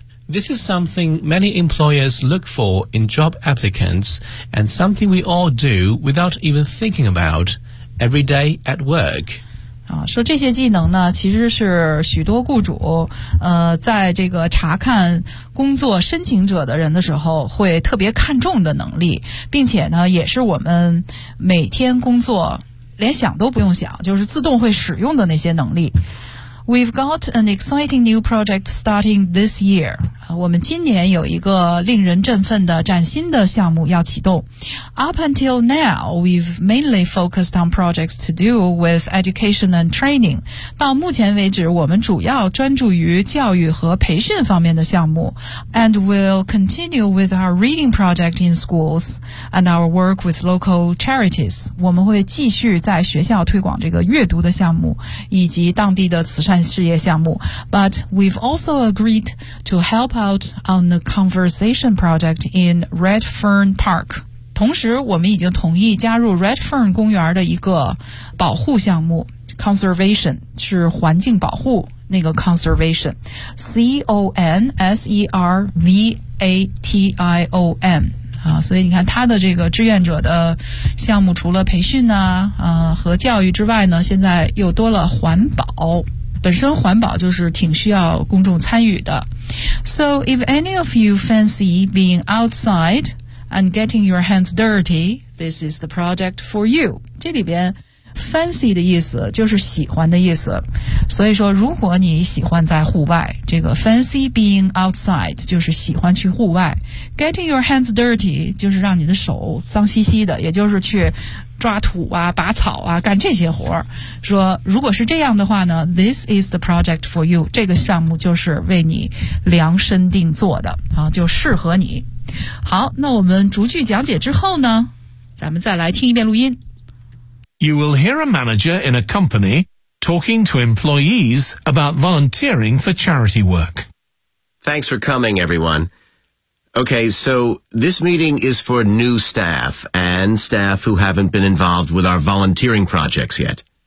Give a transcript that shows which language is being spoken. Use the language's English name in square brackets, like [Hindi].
[English] This is something many employers look for in job applicants and something we all do without even thinking about every day at work. [Chinese] 说这些技能呢，其实是许多雇主在这个查看工作申请者的人的时候会特别看重的能力，并且呢也是我们每天工作连想都不用想就是自动会使用的那些能力。 [English] We've got an exciting new project starting this year. [Chinese] 我们今年有一个令人振奋的崭新的项目要启动。 [English] Up until now, we've mainly focused on projects to do with education and training. [Chinese] 到目前为止，我们主要专注于教育和培训方面的项目。 [English] And we'll continue with our reading project in schools and our work with local charities. [Chinese] 我们会继续在学校推广这个阅读的项目，以及当地的慈善事业项目。 [English] But we've also agreed to help out on the conservation project in Redfern Park. [Chinese] 同时我们已经同意加入 Redfern 公园的一个保护项目。 Conservation 是环境保护，那个 conservation C-O-N-S-E-R-V-A-T-I-O-N。所以你看他的这个志愿者的项目，除了培训呢、和教育之外呢，现在又多了环保。本身环保就是挺需要公众参与的。 [English] So if any of you fancy being outside and getting your hands dirty, this is the project for you. [Chinese] 这里边 fancy 的意思就是喜欢的意思，所以说如果你喜欢在户外，这个 [English] fancy being outside [Chinese] 就是喜欢去户外， [English] getting your hands dirty [Chinese] 就是让你的手脏兮兮的，也就是去抓土啊，拔草啊，干这些活儿。说如果是这样的话呢， [English] This is the project for you， [Chinese] 这个项目就是为你量身定做的啊，就适合你。好，那我们逐句讲解之后呢，咱们再来听一遍录音。 [English] You will hear a manager in a company talking to employees about volunteering for charity work. Thanks for coming, everyone. Okay, so this meeting is for new staff and staff who haven't been involved with our volunteering projects yet.